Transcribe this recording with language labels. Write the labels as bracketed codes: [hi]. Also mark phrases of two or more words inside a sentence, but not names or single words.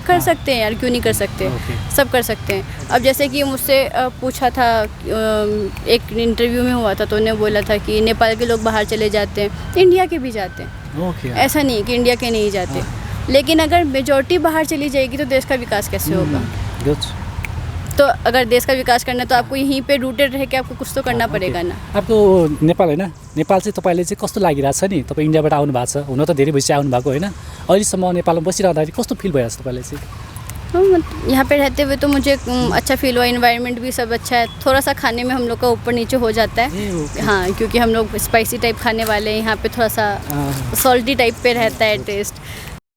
[hi] कर सकते हैं यार, क्यों नहीं कर सकते, सब कर सकते हैं। अब जैसे कि मुझसे पूछा था, एक इंटरव्यू में हुआ था तो उन्हें बोला था कि नेपाल के लोग बाहर चले जाते हैं, इंडिया के भी जाते हैं। ऐसा नहीं कि इंडिया के नहीं जाते। लेकिन अगर मेजॉरिटी बाहर चली जाएगी तो देश का विकास कैसे होगा? तो अगर देश का विकास करना है तो आपको यहीं पे रूटेड रह के आपको कुछ तो करना पड़ेगा ना। [ne] आपको नेपाल होइन, नेपाल चाहिँ तपाईँले चाहिँ कस्तो लागिरहेछ नि? तपाईँ इन्डियाबाट आउनु भएको छ, हुन त धेरै भइसक्यो आउनु भएको होइन, अहिलेसम्म नेपालमा बसिरहँदाखेरि कस्तो फिल भइरहेछ तपाईँलाई चाहिँ? [hi] यहाँ पे रहते हुए तो मुझे अच्छा फील हुआ। इन्वायरमेंट भी सब अच्छा है। थोड़ा सा खाने में हम लोग का ऊपर नीचे हो जाता है। हाँ, क्योंकि हम लोग [en] spicy type [hi] खाने वाले हैं, यहाँ पे थोड़ा सा [en] salty type [hi] पे रहता है टेस्ट।